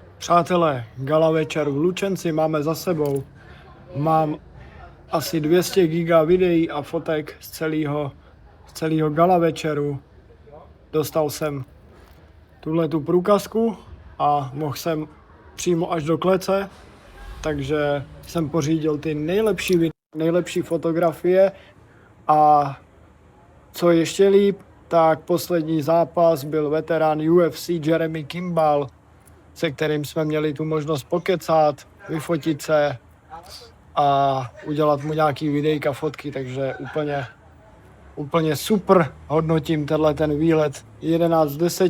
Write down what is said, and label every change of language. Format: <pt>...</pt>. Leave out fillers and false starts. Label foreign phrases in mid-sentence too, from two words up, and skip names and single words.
<cs>Přátelé, gala večer v Lučenci máme za sebou. Mám asi 200 giga videí a fotek z celého gala večeru. Dostal jsem tu průkazku a mohl jsem přímo až do klece, takže jsem pořídil ty nejlepší fotografie a co ještě líp, tak poslední zápas byl veterán UFC Jeremy Kimball, se kterým jsme měli tu možnost pokecat, vyfotit se a udělat mu nějaký videjka, fotky, takže úplně super hodnotím ten výlet 11 z 10.</cs>